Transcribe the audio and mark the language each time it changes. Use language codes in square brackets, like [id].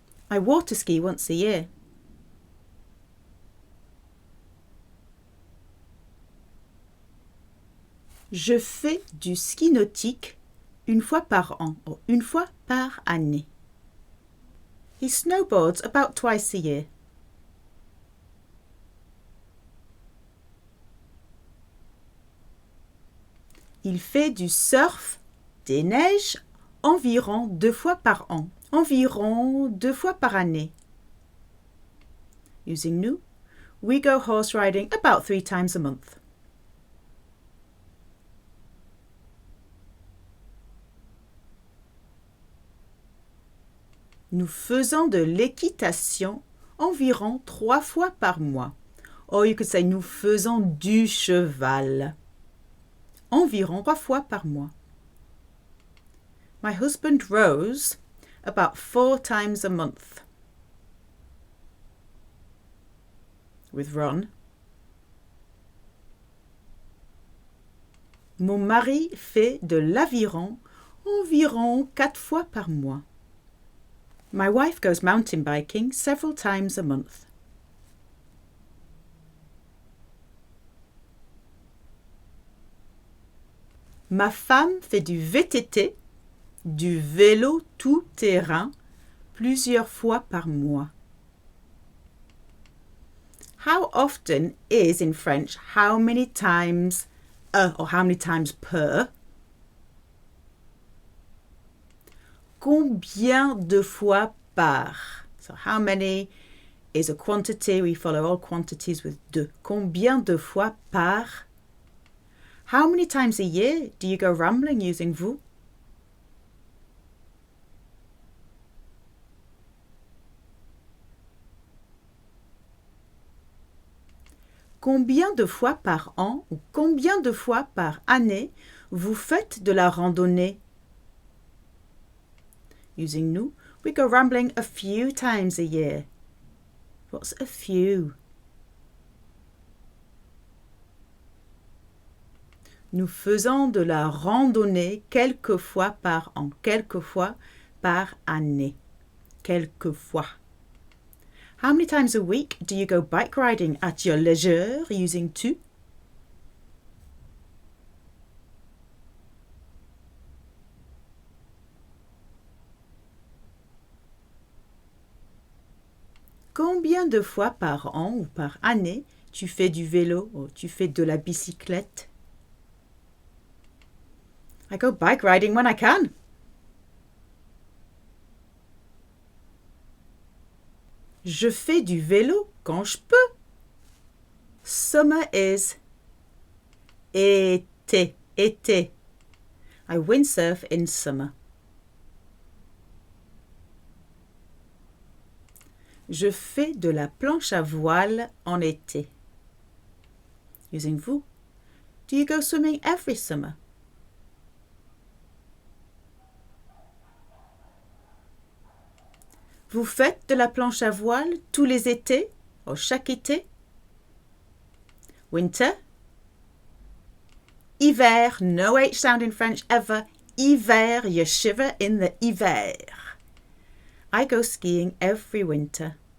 [en] I water ski once a year. [fr] Je fais du ski nautique une fois par an ou une fois par année. [en] He snowboards about twice a year. [fr] Il fait du surf, des neiges, environ 2 fois par an. Environ 2 fois par année. [en] Using nous, we go horse riding about 3 times a month. [fr] Nous faisons de l'équitation environ 3 fois par mois. [en] Or you could say [fr] nous faisons du cheval. Environ 3 fois par mois. [en] My husband rows about 4 times a month. With Ron. [fr] Mon mari fait de l'aviron environ 4 fois par mois. [en] My wife goes mountain biking several times a month. [fr] Ma femme fait du VTT, du vélo tout-terrain, plusieurs fois par mois. [en] How often is in French how many times or how many times per. [fr] Combien de fois par? [en] So how many is a quantity. We follow all quantities with de. [fr] Combien de fois par? [en] How many times a year do you go rambling using vous? [fr] Combien de fois par an ou combien de fois par année vous faites de la randonnée? [en] Using nous, we go rambling a few times a year. What's a few? [fr] Nous faisons de la randonnée quelques fois par an, quelques fois par année, quelquefois. [en] How many times a week do you go bike riding at your leisure using tu? [fr] Combien de fois par an ou par année tu fais du vélo ou tu fais de la bicyclette? [en] I go bike riding when I can. [fr] Je fais du vélo quand je peux. [en] Summer is [fr] été, été. [en] I windsurf in summer. [fr] Je fais de la planche à voile en été. [en] Using vous. Do you go swimming every summer? [fr] Vous faites de la planche à voile tous les étés, ou chaque été? [en] Winter. Hiver, no H sound in French ever. Hiver, you shiver in the hiver. I go skiing every winter.